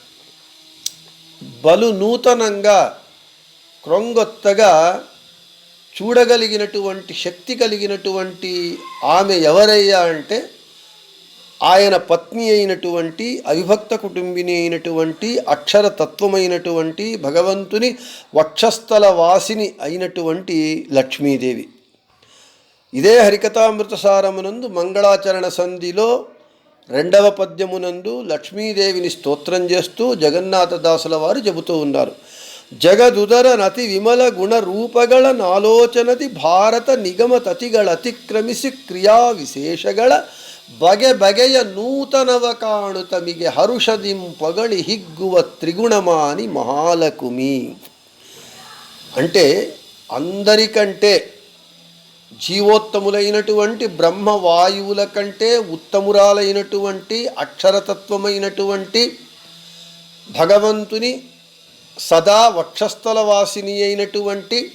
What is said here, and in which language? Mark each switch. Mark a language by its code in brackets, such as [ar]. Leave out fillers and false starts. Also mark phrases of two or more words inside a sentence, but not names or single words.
[te] బలు నూతనంగా క్రొంగొత్తగా చూడగలిగినటువంటి శక్తి కలిగినటువంటి ఆమె ఎవరయ్యా అంటే ఆయన పత్ని అయినటువంటి అవిభక్త కుటుంబిని అయినటువంటి అక్షరతత్వమైనటువంటి భగవంతుని వక్షస్థల వాసిని అయినటువంటి లక్ష్మీదేవి. ఇదే హరికథామృతసారమునందు మంగళాచరణ సంధిలో 2వ పద్యమునందు లక్ష్మీదేవిని స్తోత్రం చేస్తూ జగన్నాథదాసుల వారు చెబుతూ ఉన్నారు. [kn] ಜಗದುದರ ನತಿ ವಿಮಲ ಗುಣ ರೂಪಗಳ ನಾಲೋಚನದಿ ಭಾರತ ನಿಗಮ ತತಿಗಳ ಅತಿಕ್ರಮಿಸಿ ಕ್ರಿಯಾ ವಿಶೇಷಗಳ ಬಗೆ ಬಗೆಯ ನೂತನವ ಕಾಣು ತಮಿಗೆ ಹರುಷದಿಂಪಗಳಿ ಹಿಗ್ಗುವ ತ್ರಿಗುಣಮಾನಿ ಮಹಾಲಕುಮಿ. [te] అంటే అందరికంటే జీవోత్తములైనటువంటి బ్రహ్మవాయువుల కంటే ఉత్తమురాలైనటువంటి అక్షరతత్వమైనటువంటి భగవంతుని సదా వక్షస్థల వాసిని అయినటువంటి